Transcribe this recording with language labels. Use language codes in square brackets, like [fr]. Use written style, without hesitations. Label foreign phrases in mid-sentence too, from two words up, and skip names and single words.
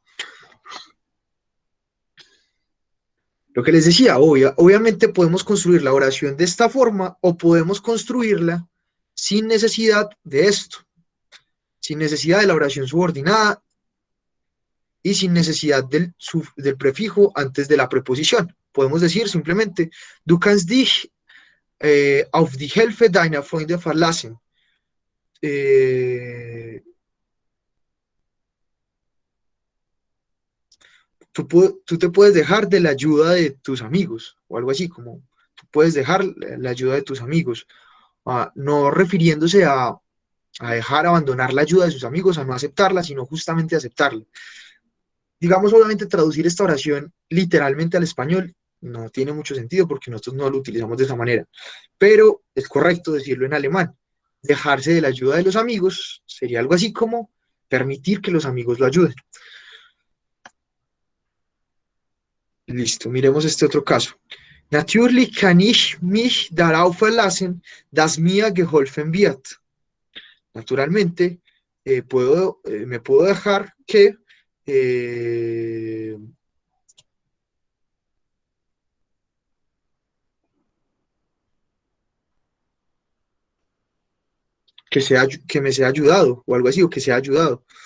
[es] Lo que les decía, obviamente podemos construir la oración de esta forma o podemos construirla sin necesidad de esto, sin necesidad de la oración subordinada y sin necesidad del prefijo antes de la preposición. Podemos decir simplemente, [de] du kannst dich auf die Hilfe deiner Freunde verlassen. [es] Tú te puedes dejar de la ayuda de tus amigos, o algo así, como tú puedes dejar la ayuda de tus amigos, no refiriéndose a dejar, abandonar la ayuda de sus amigos, a no aceptarla, sino justamente aceptarla. Digamos, obviamente, traducir esta oración literalmente al español no tiene mucho sentido porque nosotros no lo utilizamos de esa manera, pero es correcto decirlo en alemán. Dejarse de la ayuda de los amigos sería algo así como permitir que los amigos lo ayuden. Listo, miremos este otro caso. [de] Natürlich kann ich mich darauf verlassen, dass mir geholfen wird. [es] Naturalmente, me puedo dejar que que me sea ayudado, o algo así, o que sea ayudado.